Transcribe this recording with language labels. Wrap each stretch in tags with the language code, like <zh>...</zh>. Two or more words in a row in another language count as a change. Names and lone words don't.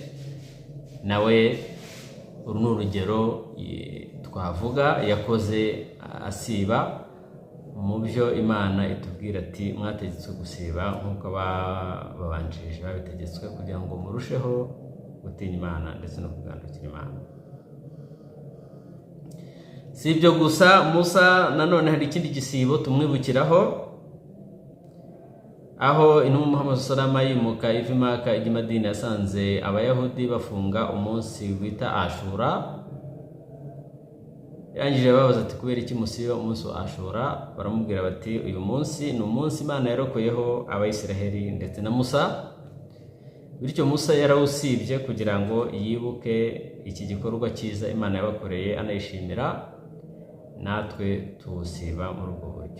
<rw>Nawe uru n'urugero twavuga yakoze asiba mu byo Imana itubwira ati mwategetswe gusiba nk'uko babanjirije babitegetswe, kugira ngo murusheho gutinya Imana ndetse no kugandukira Imana. Si ibyo gusa, Musa nanone hari ikindi gisibo tumwibukiraho, aho intumwa Muhammad</rw> <ar>صلى الله عليه وسلم</ar> <rw>yimuka iva i Maka ijya i Madina, yasanze abayahudi bafunga umunsi wita Ashura. Yarangije babaza ati kubera iki musiba umunsi wa Ashura? Baramubwira bati uyu munsi ni umunsi Imana yarokoyeho Abayisiraheli ndetse na Musa, bityo Musa yarawusibye kugira ngo yibuke iki gikorwa cyiza Imana yabakoreye anayishimira, natwe tuwusiba muri ubwo buryo.</rw>